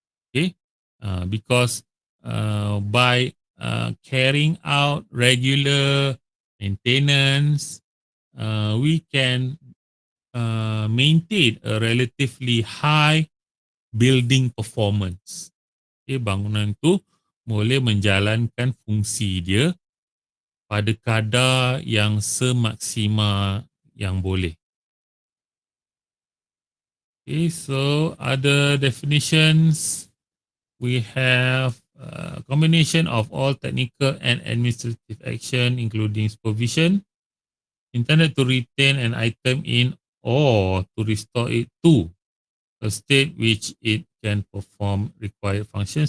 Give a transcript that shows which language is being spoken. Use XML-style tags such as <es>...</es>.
<en>Okay, because by carrying out regular maintenance, we can maintain a relatively high building performance.</en> <ms>Okay, bangunan tu boleh menjalankan fungsi dia pada kadar yang semaksima yang boleh.</ms> <en>Okay, so other definitions, we have a combination of all technical and administrative action, including supervision, intended to retain an item in or to restore it to a state which it can perform required function.</en>